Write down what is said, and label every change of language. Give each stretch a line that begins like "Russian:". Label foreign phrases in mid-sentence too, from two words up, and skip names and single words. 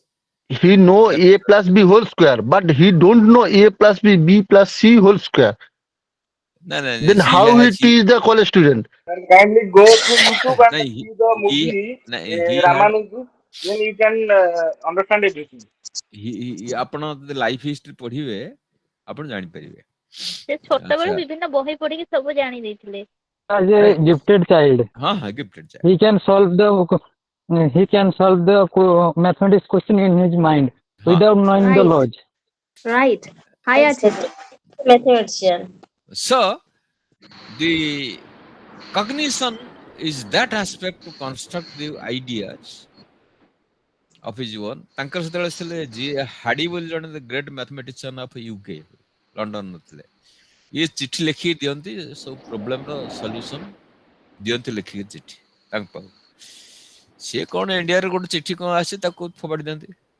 English: He know a plus b whole square, but he don't know a plus b plus c whole square. No, Then how he teach the college student? Sir, kindly go to YouTube and no, see the he, movie no, he had Ramanujan. Then you can understand everything.
Odia: ଆପଣ ଯଦି
English: life history
Odia: ପଢିବେ ଆପଣ ଜାଣିପାରିବେ। ସେ ଛୋଟବେଳୁ ଆଚ୍ଛା ବିଭିନ୍ନ ବହି ପଢିକି ସବୁ ଜାଣି ଦେଇଥିଲେ।
English: As a gifted child,
Odia: ହଁ ହଁ
English: gifted child. he can solve the mathematics question in his mind without knowing the Right. laws. Right. High achievement. Mathematician. So the cognition is that aspect to construct the ideas of his own।
Odia: ତାଙ୍କର ସେତେବେଳେ ଥିଲେ ଯିଏ ହାଡି ବୋଲି ଜଣେ
English: great mathematician of UK
Odia: ଲଣ୍ଡନ ଥିଲେ। ଇଏ ଚିଠି ଲେଖିକି ଦିଅନ୍ତି ସବୁ
English: problemର solution
Odia: ଦିଅନ୍ତି ଲେଖିକି ଚିଠି ତାଙ୍କ ପାଖକୁ। ସିଏ କଣ ଇଣ୍ଡିଆରେ ଗୋଟେ ଚିଠି କଣ ଆସି ତାକୁ ଫୋପାଡ଼ି ଦିଅନ୍ତି।